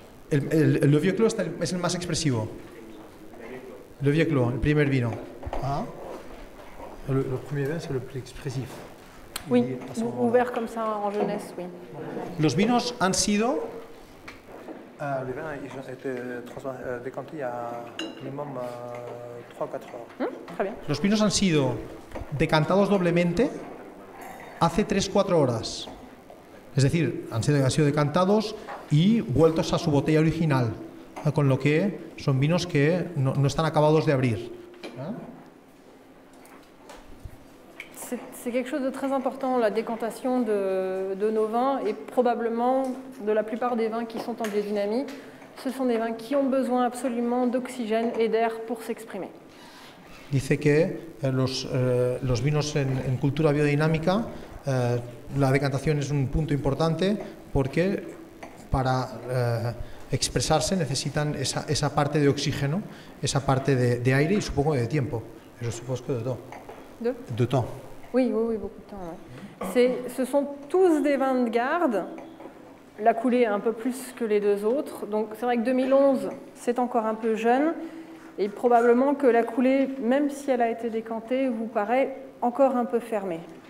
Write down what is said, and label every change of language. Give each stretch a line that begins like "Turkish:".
Spanish: El Le Vieux Clos es el más expresivo. Le Vieux Clos, el primer vino. Ah.
French: Le premier vin, c'est le plus expressif. Oui, ouvert comme ça en jeunesse, oui.
Spanish: Los vinos han sido
French: Les vins ils ont été décantés il y a minimum 3
Spanish: o 4 horas.
French: Très bien.
Spanish: Los vinos han sido decantados doblemente hace 3-4 horas. Es decir, han sido decantados y vueltos a su botella original, con lo que son vinos que no están acabados de abrir.
French: C'est quelque chose de très important, la décantation de nos vins, et probablement de la plupart des vins qui sont en biodynamie. Ce sont des vins qui ont besoin absolument d'oxygène et d'air pour s'exprimer.
Spanish: Dice que los vinos en cultura biodinámica, la decantación es un punto importante porque para expresarse necesitan esa parte de oxígeno, esa parte de aire y supongo de tiempo.
French: Je suppose que de temps. De temps. Oui, beaucoup de temps. Ouais. Ce sont tous des vins de garde. La coulée est un peu plus que les deux autres. Donc c'est vrai que 2011, c'est encore un peu jeune. Et probablement que la coulée, même si elle a été décantée, vous paraît encore un peu fermée.